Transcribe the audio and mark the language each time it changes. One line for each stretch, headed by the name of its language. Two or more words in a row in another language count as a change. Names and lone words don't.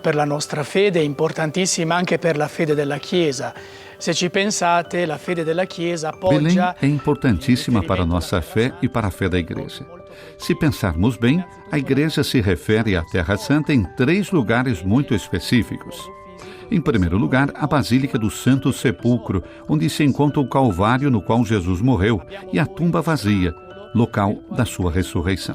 Italian: per la nostra fede, è importantissima anche per la fede della Chiesa. Se ci pensate, la fede della Chiesa Belém appoggia...
Portuguese: é importantíssima para a nossa fé e para a fé da Igreja. Se pensarmos bem, a Igreja se refere à Terra Santa em 3 lugares muito específicos. Em primeiro lugar, a Basílica do Santo Sepulcro, onde se encontra o Calvário no qual Jesus morreu, e a tumba vazia, local da sua ressurreição.